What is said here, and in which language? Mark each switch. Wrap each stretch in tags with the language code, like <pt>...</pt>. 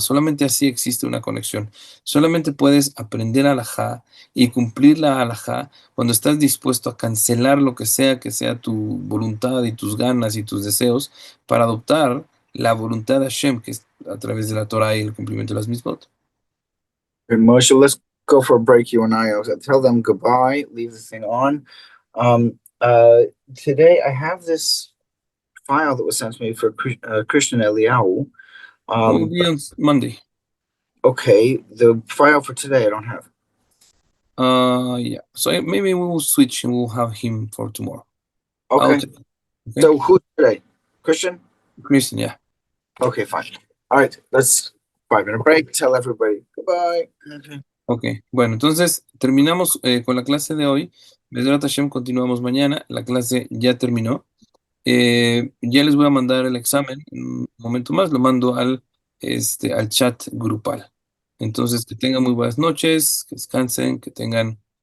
<es>Solamente así existe una conexión. Solamente puedes aprender alajá y cumplir la alajá cuando estás dispuesto a cancelar lo que sea tu voluntad y tus ganas y tus deseos para adoptar la voluntad de Hashem, que es a través de la Torah y el cumplimiento de las mismot.</es> <en>And Moshe, let's go for a break, you and I. I'll tell them goodbye, leave the thing on. Today I have this file that was sent to me for Christian Eliyahu. We'll be on Monday. Okay, the file for today I don't have. Yeah. So maybe we will switch and we'll have him for tomorrow. Okay. Okay. So who's today? Christian? Christian, yeah. Okay, fine. All right, let's 5-minute break. Tell everybody goodbye. Okay.</en> <es>Ok, bueno, entonces terminamos con la clase de hoy. Besrat Hashem, continuamos mañana. La clase ya terminó. Ya les voy a mandar el examen en un momento más. Lo mando al chat grupal. Entonces, que tengan muy buenas noches, que descansen, que tengan</es>